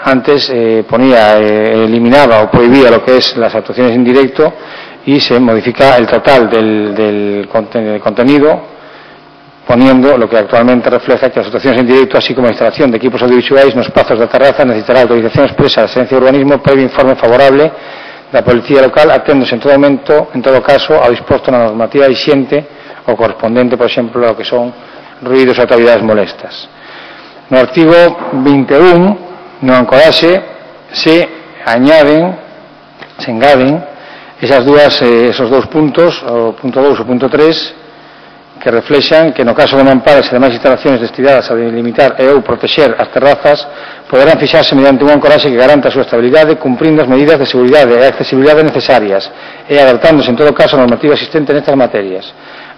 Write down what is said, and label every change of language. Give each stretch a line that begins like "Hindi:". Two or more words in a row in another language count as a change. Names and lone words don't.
Spanish: Antes eliminaba o prohibía lo que es las actuaciones en directo, y se modifica el total del contenido, poniendo lo que actualmente refleja que las actuaciones en directo, así como la instalación de equipos audiovisuales en los plazos de terraza, necesitará autorización expresa de la Gerencia de Urbanismo previo informe favorable de la Policía Local, atendiéndose en todo caso a dispuesto
Galician: na normativa vigente o correspondente, por exemplo,
Spanish: a lo que son ruidos ou actividades molestas.
Galician: No artigo 21, no ancoraxe, se engaden esos dous puntos, o punto 2 e o punto 3, que reflexan que no caso de non ampares e demais instalaciones destinadas a delimitar e ou protexer as terrazas, poderán fixarse mediante un ancoraxe que garanta a súa estabilidade, cumprindo as medidas de seguridade e accesibilidade necesarias e adaptándose en todo caso a normativa existente nestas materias.